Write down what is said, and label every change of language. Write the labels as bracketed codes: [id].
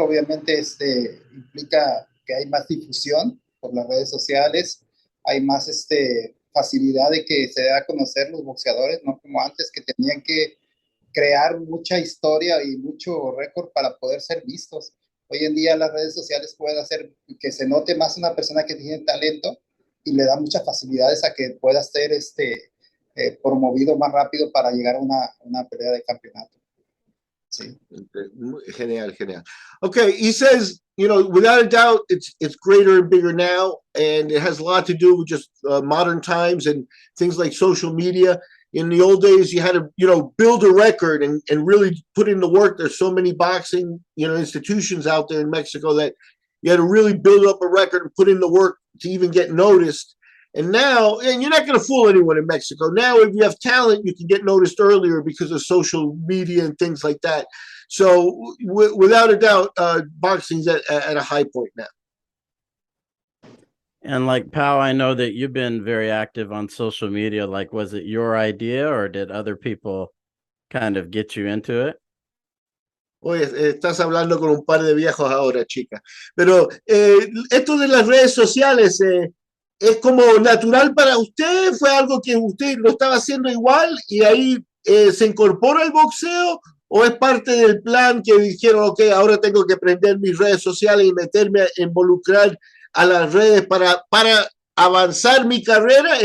[es] Obviamente implica que hay más difusión por las redes sociales, hay más facilidad de que se dé a conocer los boxeadores, no como antes que tenían que crear mucha historia y mucho récord para poder ser vistos. Hoy en día las redes sociales pueden hacer que se note más una persona que tiene talento y le da muchas facilidades a que pueda ser promovido más rápido para llegar a una pelea de campeonato. Sí. Genial, genial. [en] Okay, he says, without a doubt, it's greater and bigger now, and it has a lot to do with just modern times and things like social media. In the old days, you had to, build a record and really put in the work. There's so many boxing, institutions out there in Mexico that you had to really build up a record and put in the work to even get noticed. And now, and you're not going to fool anyone in Mexico. Now, if you have talent, you can get noticed earlier because of social media and things like that. So, without a doubt, boxing's at a high point now. And like Pao, I know that you've been very active on social media. Like, was it your idea or did other people kind of get you into it? [es] Oye, estás hablando con un par de viejos ahora, chica. Pero esto de las redes sociales, ¿es como natural para usted? ¿Fue algo que usted lo estaba haciendo igual y ahí se incorpora el boxeo? ¿O es parte del plan que dijeron, ok, ahora tengo que prender mis redes sociales y meterme a involucrar a las redes para avanzar mi carrera?